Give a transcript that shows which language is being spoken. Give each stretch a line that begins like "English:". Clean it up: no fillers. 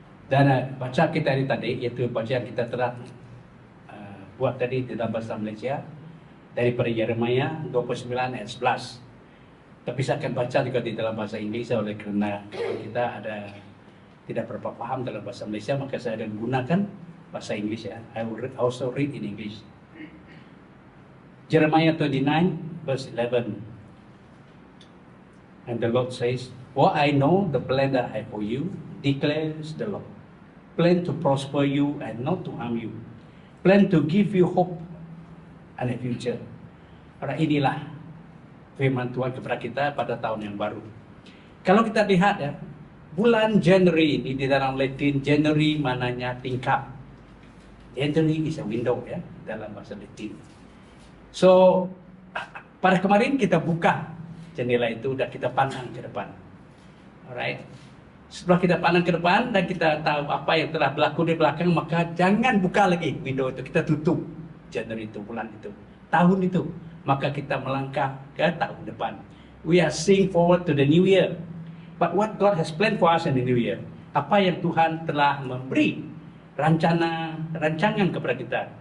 Malay: Dan baca kita hari tadi, iaitu bacaan kita telah buat tadi di dalam bahasa Malaysia daripada Yeremia 29 ayat 11. Tapi saya akan baca juga di dalam bahasa Inggris oleh kerana kita ada tidak berapa paham dalam bahasa Malaysia, maka saya akan gunakan bahasa Inggris ya.
English: I will also read in English. Jeremiah 29 verse 11. And the Lord says, "For I know the plan that I have for you, declares the Lord. Plan to prosper you and not to harm you. Plan to give you hope and a future."
Malay: Inilah firman Tuhan kepada kita pada tahun yang baru. Kalau kita lihat ya, bulan January ini di dalam Latin, January mananya tingkap.
English: January is a window ya,
Malay: dalam bahasa Latin. So, pada kemarin kita buka jendela itu dan kita pandang ke depan. Alright. Setelah kita pandang ke depan dan kita tahu apa yang telah berlaku di belakang, maka jangan buka lagi window itu. Kita tutup January itu, bulan itu, tahun itu. Maka kita melangkah ke tahun depan.
English: We are seeing forward to the new year. But what God has planned for us in the new year?
Malay: Apa yang Tuhan telah memberi rancangan kepada kita.